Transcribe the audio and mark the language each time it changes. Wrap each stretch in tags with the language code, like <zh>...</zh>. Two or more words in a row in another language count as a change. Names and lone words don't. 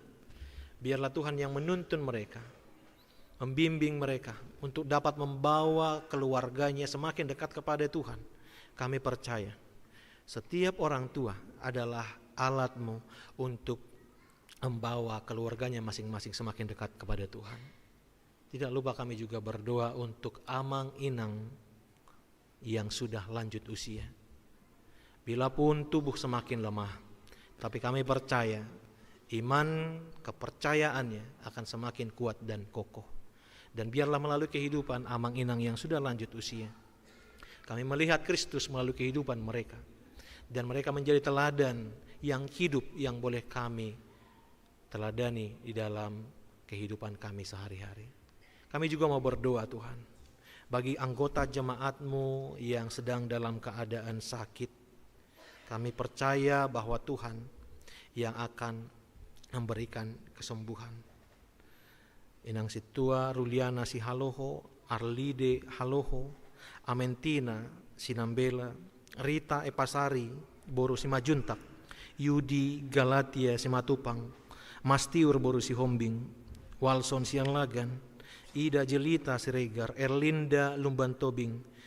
<id>Biarlah Tuhan yang menuntun mereka, membimbing mereka untuk dapat membawa keluarganya semakin dekat kepada Tuhan. Kami percaya setiap orang tua adalah alat-Mu untuk membawa keluarganya masing-masing semakin dekat kepada Tuhan. Tidak lupa kami juga berdoa untuk</id> <bbc>amang inang</bbc> <id>yang sudah lanjut usia. Bila pun tubuh semakin lemah, tapi kami percaya iman kepercayaannya akan semakin kuat dan kokoh. Dan biarlah melalui kehidupan</id> <bbc>amang inang</bbc> <id>yang sudah lanjut usia, kami melihat Kristus melalui kehidupan mereka. Dan mereka menjadi teladan yang hidup yang boleh kami teladani di dalam kehidupan kami sehari-hari. Kami juga mau berdoa Tuhan bagi anggota jemaat-Mu yang sedang dalam keadaan sakit. Kami percaya bahwa Tuhan yang akan memberikan kesembuhan. Inang Situa Ruliana Sihaloho, Arlide Haloho, Amentina Sinambela, Rita Epasari Boru Simajuntak, Yudi Galatia Simatupang, Mastiur Boru Sihombing, Walson Sianlagan, Ida Jelita Siregar, Erlinda Lumbantobing,</id>